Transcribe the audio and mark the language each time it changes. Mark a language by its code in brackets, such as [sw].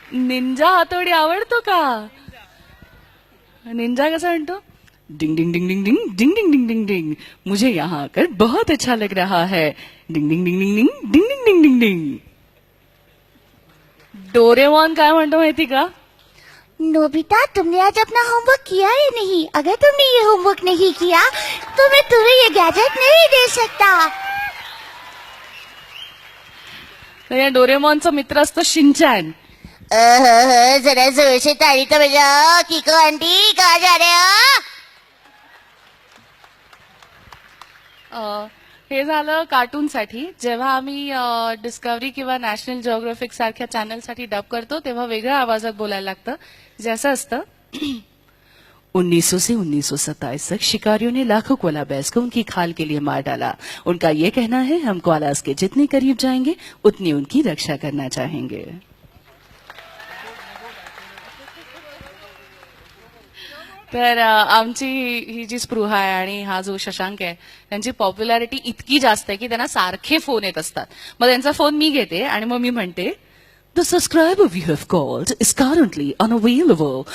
[mr] Ninja हातोडी आवडतो का? निंजा कसा म्हणतो, डिंग डिंग डिंग डिंग डिंग डिंग डिंग डिंग डिंग डिंग, [hi] मुझे यहाँ आकर बहुत अच्छा लग रहा है. डिंग डिंग डिंग डिंग डिंग डिंग डिंग डिंग डिंग डिंग. [mr] डोरेमॉन काय म्हणतो माहिती का? [hi] नोबिता, तुमने आज अपना होमवर्क किया ही नहीं. अगर तुमने ये होमवर्क नहीं किया तो मैं तुम्हें ये गैजेट नहीं दे सकता. [mr] तर या डोरेमॉनचा मित्र असतो शिनचॅन. [hi] जरा जोर से ताली तो बजाओ. किको आंटी, कहाँ जा रहे हो? [mr] हे झालं कार्टूनसाठी. जेव्हा आम्ही डिस्कवरी किंवा नॅशनल जिओग्राफिक सारख्या चॅनलसाठी डब करतो तेव्हा वेगळ्या आवाजात बोलायला लागतं. जे असं असतं, [hi] 1900 से 1927 तक शिकारियों ने लाखों कोला बैस को उनकी खाल के लिए मार डाला. उनका ये कहना है हम कोलास के जितने करीब जाएंगे उतनी उनकी रक्षा करना चाहेंगे. [mr] तर आमची ही जी स्पृहा आहे आणि हा जो शशांक आहे त्यांची पॉप्युलॅरिटी इतकी जास्त आहे की त्यांना सारखे फोन येत असतात. मग त्यांचा फोन मी घेते आणि मग मी म्हणते, [en] The subscriber you have called is currently unavailable.